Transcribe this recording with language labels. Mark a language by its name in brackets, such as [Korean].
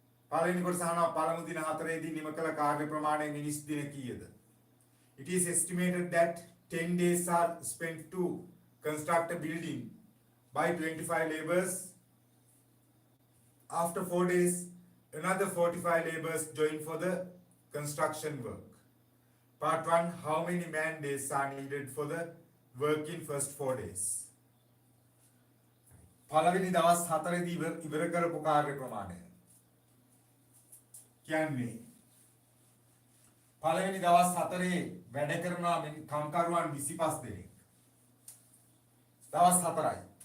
[Sinhala] පළවෙනි කොටස අහනවා පළමු දින 4 දී නිම කළ කාර්ය ප්‍රමාණය මිනිස් දින කීයද? [English] It is estimated that 10 days are spent to construct a building by 25 laborers. After 4 days, another 45 laborers join for the construction work. Part 1, how many man days are needed for the work in first 4 days? [Sinhala] පළවෙනි දවස් 4 දී ඉවර කරපු කාර්ය ප්‍රමාණය. කියන්නේ පළවෙනි දවස් 4 වැඩ කරන කම්කරුවන් 25 දෙනෙක්. දවස් 4යි.